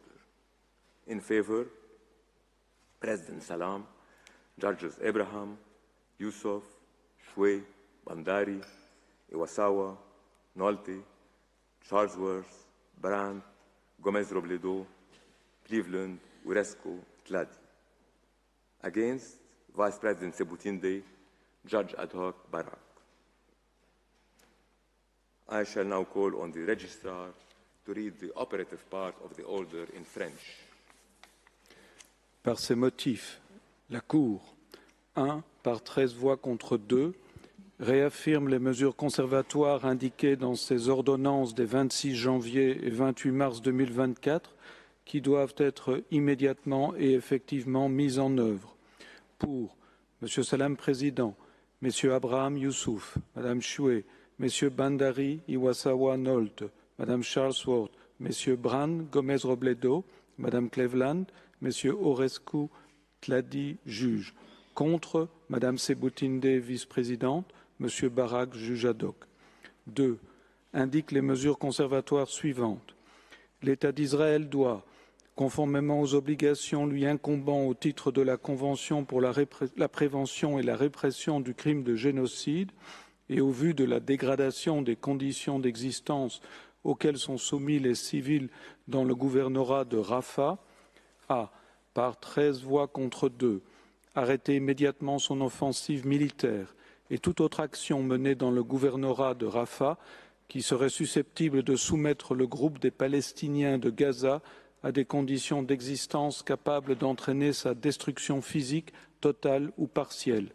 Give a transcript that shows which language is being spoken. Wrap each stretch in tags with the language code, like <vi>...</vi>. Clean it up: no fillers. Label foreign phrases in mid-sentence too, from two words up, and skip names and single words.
<en>In favor, President Salam, Judges Abraham, Yusuf, Shway, Bandari, Iwasawa, Nolte, Charlesworth, Brandt, Gomez Robledo, Cleveland, Oresco, Tladi. Against, Vice President Sebutinde, Judge Ad hoc Barak. I shall now call on the Registrar to read the operative part of the order in French.</en> <fr>Par ces motifs, la Cour, 1, par 13 voix contre 2, réaffirme les mesures conservatoires indiquées dans ses ordonnances des 26 janvier et 28 mars 2024 qui doivent être immédiatement et effectivement mises en œuvre. Pour M. Salam Président, M. Abraham Youssouf, Mme Shway, M. Bandari Iwasawa Nolte, Mme Charlesworth, M. Brandt Gomez Robledo, Mme Cleveland, M. Orescu Tladi, juge. Contre, Mme Sebutinde, vice-présidente, M. Barak, juge ad hoc. 2. Indique les mesures conservatoires suivantes. L'État d'Israël doit, conformément aux obligations lui incombant au titre de la Convention pour la prévention et la répression du crime de génocide, et au vu de la dégradation des conditions d'existence auxquelles sont soumis les civils dans le gouvernorat de Rafah, a, par 13 voix contre 2, arrêté immédiatement son offensive militaire et toute autre action menée dans le gouvernorat de Rafah qui serait susceptible de soumettre le groupe des Palestiniens de Gaza à des conditions d'existence capables d'entraîner sa destruction physique totale ou partielle.</fr>